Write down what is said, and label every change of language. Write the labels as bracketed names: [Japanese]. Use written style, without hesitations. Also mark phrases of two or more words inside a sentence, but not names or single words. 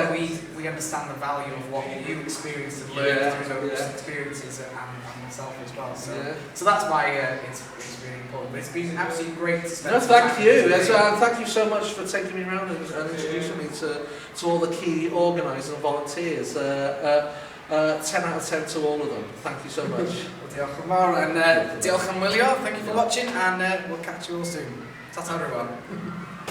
[English] But we understand the value of what you experienced and learned through those experiences and myself as well. So that's why it's really important. But it's been absolutely great to spend some time thank you. with you. Thank you so much for taking me around and introducing me to all the key organisers and volunteers. 10 out of 10 to all of them. Thank you so much. [Welsh] Diolch yn fawr, and diolch am wylio. [English] Thank you for watching, and we'll catch you all soon. Ta-ta everyone.